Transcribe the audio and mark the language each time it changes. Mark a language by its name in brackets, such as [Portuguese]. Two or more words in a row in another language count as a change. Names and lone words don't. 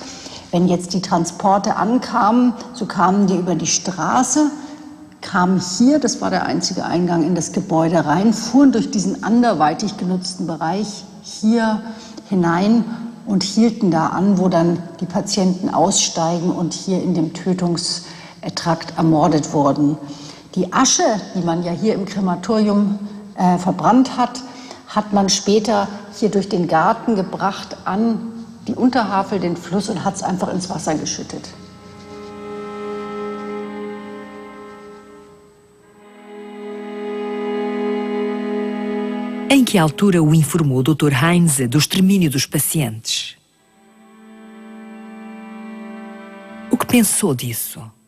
[German] Wenn jetzt die Transporte ankamen, so kamen die über die Straße, kamen hier, das war der einzige Eingang in das Gebäude rein, fuhren durch diesen anderweitig genutzten Bereich hier hinein und hielten da an, wo dann die Patienten aussteigen und hier in dem Tötungstrakt ermordet wurden. Die Asche, die man ja hier im Krematorium verbrannt hat, hat man später hier durch den Garten gebracht an die Unterhavel, den Fluss, und hat es einfach ins Wasser geschüttet. [Portuguese] Em que altura o informou o Dr. Heinze do extermínio dos pacientes? O que pensou disso?